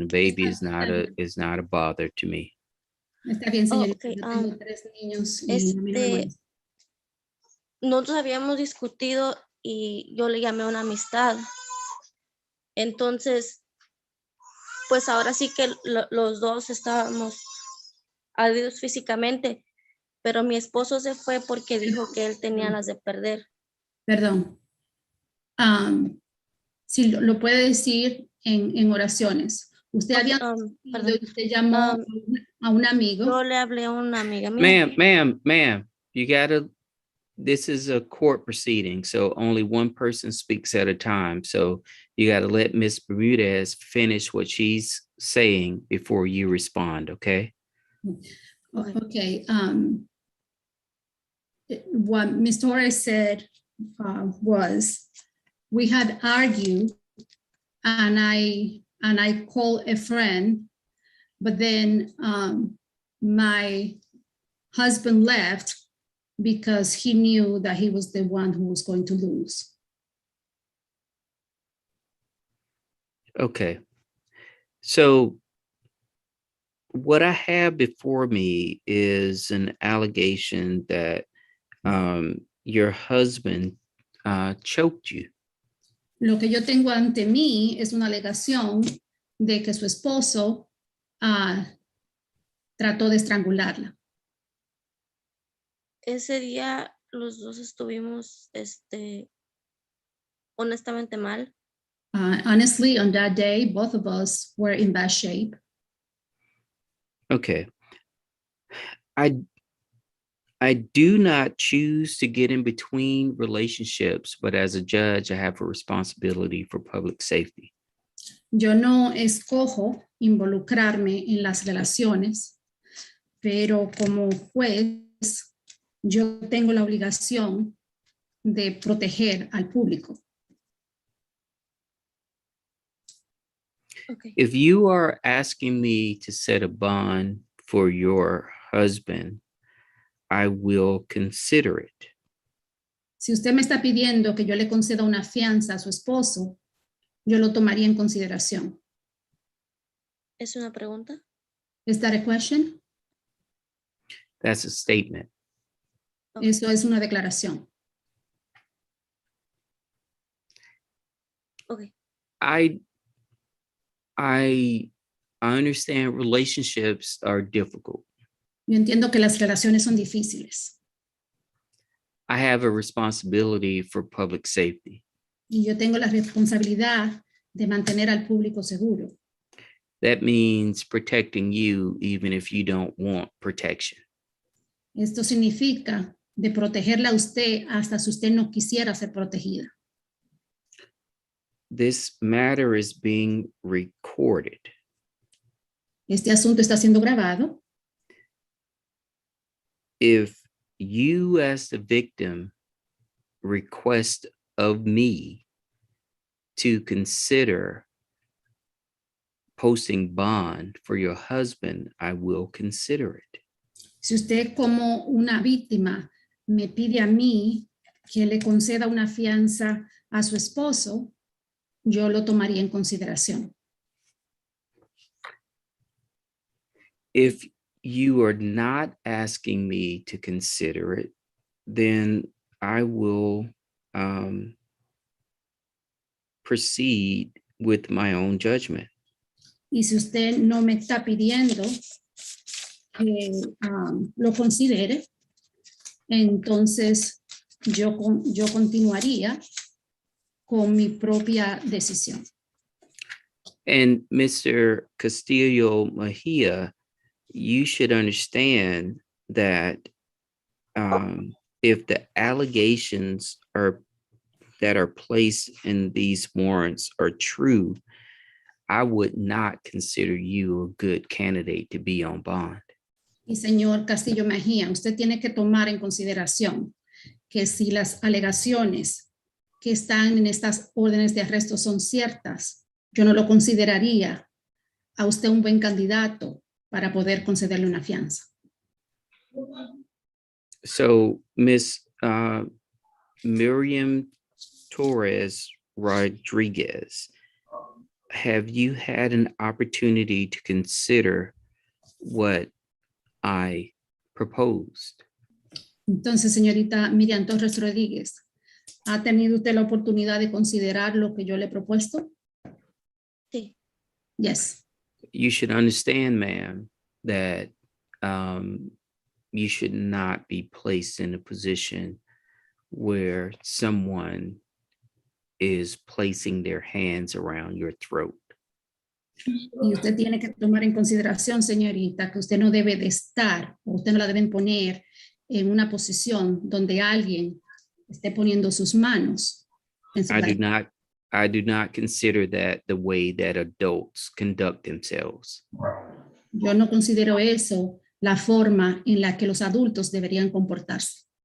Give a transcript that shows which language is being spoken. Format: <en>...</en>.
<en>The baby is not a bother to me.</en> <es>Está bien, señorita.</es> <en>Okay,</en> <es>Yo tengo 3 niños y a mí no me molesta. nosotros habíamos discutido y yo le llamé a una amistad. Entonces, pues ahora sí que los dos estábamos agredidos físicamente, pero mi esposo se fue porque dijo que él tenía las de perder. Perdón. Si lo puede decir en oraciones. Usted había perdón. usted llamó a un amigo. Yo le hablé a una amiga mía.</es> <en>Ma'am, this is a court proceeding, so only one person speaks at a time. So you got to let Miss Bermudez finish what she's saying before you respond, okay? Okay. What Ms. Torres said was, we had argued and I called a friend, but then my husband left because he knew that he was the one who was going to lose. Okay. So what I have before me is an allegation that your husband choked you.</en> <es>Lo que yo tengo ante mí es una alegación de que su esposo trató de estrangularla. Ese día los dos estuvimos honestamente mal.</es> <en>Honestly, on that day, both of us were in bad shape. Okay. I do not choose to get in between relationships, but as a judge, I have a responsibility for public safety.</en> <es>Yo no escojo involucrarme en las relaciones, pero como juez, yo tengo la obligación de proteger al público.</es> <en>Okay. If you are asking me to set a bond for your husband, I will consider it.</en> <es>Si usted me está pidiendo que yo le conceda una fianza a su esposo, yo lo tomaría en consideración. ¿Es una pregunta?</es> <en>Is that a question? That's a statement. Okay.</en> <es>Eso es una declaración.</es> <en>Okay. I understand relationships are difficult.</en> <es>Yo entiendo que las relaciones son difíciles</es> <en>I have a responsibility for public safety.</en> <es>y yo tengo la responsabilidad de mantener al público seguro.</es> <en>That means protecting you even if you don't want protection.</en> <es>Esto significa de protegerla a usted hasta si usted no quisiera ser protegida.</es> <en>This matter is being recorded.</en> <es>Este asunto está siendo grabado.</es> <en>If you as the victim request of me to consider posting bond for your husband, I will consider it.</en> <es>Si usted como una víctima me pide a mí que le conceda una fianza a su esposo, yo lo tomaría en consideración.</es> <en>If you are not asking me to consider it, then I will proceed with my own judgment.</en> <es>Y si usted no me está pidiendo que lo considere, entonces yo continuaría con mi propia decisión.</es> <en>And Mr. Castillo Mejia, you should understand that if the allegations that are placed in these warrants are true, I would not consider you a good candidate to be on bond.</en> <es>Y señor Castillo Mejía, usted tiene que tomar en consideración que si las alegaciones que están en estas órdenes de arresto son ciertas, yo no lo consideraría a usted un buen candidato para poder concederle una fianza.</es> <en>So, Ms. Miriam Torres Rodriguez, have you had an opportunity to consider what I proposed?</en> <es>Entonces, señorita Miriam Torres Rodríguez, ¿ha tenido usted la oportunidad de considerar lo que yo le he propuesto? Sí.</es> <en>Yes. You should understand, ma'am, that you should not be placed in a position where someone is placing their hands around your throat.</en> <es>Y usted tiene que tomar en consideración, señorita, que usted no debe de estar, o usted no la deben poner en una posición donde alguien esté poniendo sus manos en su cara.</es> <en>I do not consider that the way that adults conduct themselves.</en> <es>Yo no considero eso la forma en la que los adultos deberían comportarse.</es>